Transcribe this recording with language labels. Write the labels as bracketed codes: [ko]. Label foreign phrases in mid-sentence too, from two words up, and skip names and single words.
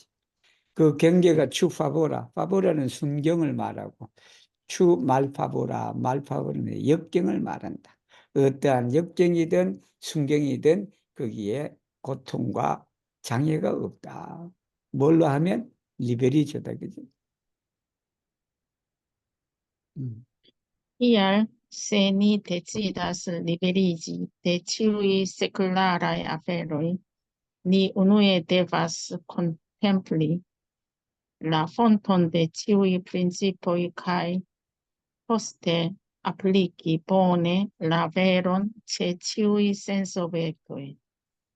[ko] 그 경계가 [eo] ĉu favora. [ko] 파보라는 순경을 말하고 [eo] ĉu malfavora. [ko] 말파보라는 역경을 말한다. 어떠한 역경이든 순경이든 거기에 고통과 장애가 없다. 뭘로 하면 리베리조다. 그죠? [eo] Tial, se ni decidas liberiĝi de ĉiuj sekularaj aferoj, ni unue devas kontempli la fonton de ĉiuj principoj kaj poste apliki bone la veron ĉe ĉiuj sensobjektoj.